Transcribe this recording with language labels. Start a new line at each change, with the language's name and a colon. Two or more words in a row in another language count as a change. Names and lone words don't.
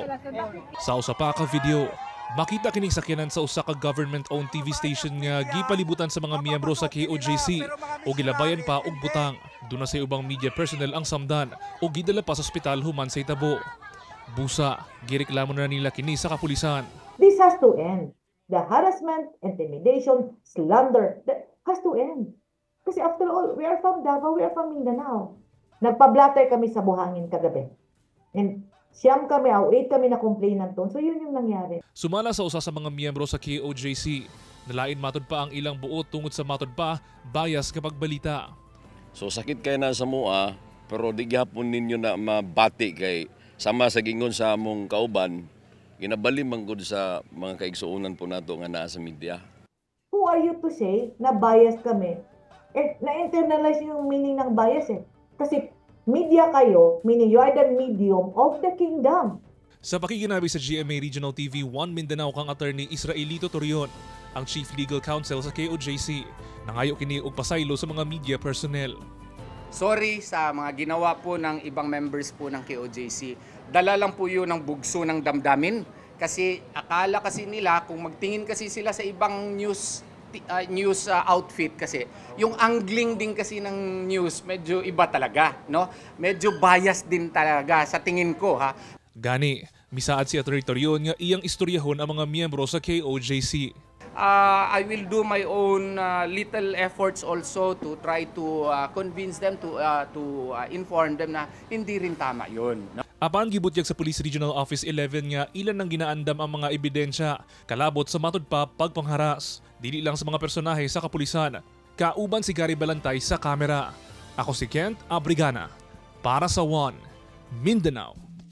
Cebuano: Sa usa pa ka video, makita kining sakyanan sa usa ka
English: government-owned TV station
Cebuano: nga gipalibutan sa mga miyembro sa KOJC o gilabayan pa og butang. Doon na sa ubang media personnel ang samdan o gidala pa sa ospital human sa Itabo. Busa, gireklamo na nila kini sa kapulisan.
English: This has to end. The harassment, intimidation, slander, that has to end. Kasi after all, we are from Davao, we are from Mindanao.
Filipino: Nagpa-blatter kami sa buhangin kagabi. And siyam kami, 8 kami na complainant doon. So yun yung nangyari.
Cebuano: Sumala sa usa sa mga miyembro sa KOJC, nalain matod pa ang ilang buot tungod sa matod pa bias kapag balita. So sakit kayo na sa mua, pero di gyapon ninyo na mabati kay sama sa gingon sa among kauban, ginabali man gud sa mga kaigsuonan po nato nga naa sa media.
English: Who are you to say
Filipino: na bias kami? Na-internalize yung meaning ng bias eh. Kasi media kayo,
English: meaning you are the medium of the kingdom.
Cebuano: Sa pakikinabi sa GMA Regional TV 1 Mindanao kang attorney Israelito Torion, ang
English: Chief Legal Counsel
Cebuano: sa KOJC, nangayo kini og pasaylo sa mga media personnel.
Filipino: Sorry sa mga ginawa po ng ibang members po ng KOJC. Dala lang po yun ng bugso ng damdamin. Kasi akala kasi nila kung magtingin kasi sila sa ibang
English: news outfit
Filipino: kasi yung angling din kasi ng news medyo iba talaga, no? Medyo bias din talaga sa tingin ko, ha.
Cebuano: Gani, misaad si Atty. Torion nga iyang istoryahon ang mga miyembro sa KOJC.
English: I will do my own little efforts also to try to convince them to inform them
Filipino: na hindi rin tama 'yon.
English: No?
Cebuano: Apan gibutyag sa Police Regional Office 11 nga ilan nang ginaandam ang mga ebidensya kalabot sa matod pa pagpangharas. Dili lang sa mga personahe sa kapulisan, kauban si Gary Balantay sa kamera. Ako si Kent Abrigana para sa 1 Mindanao.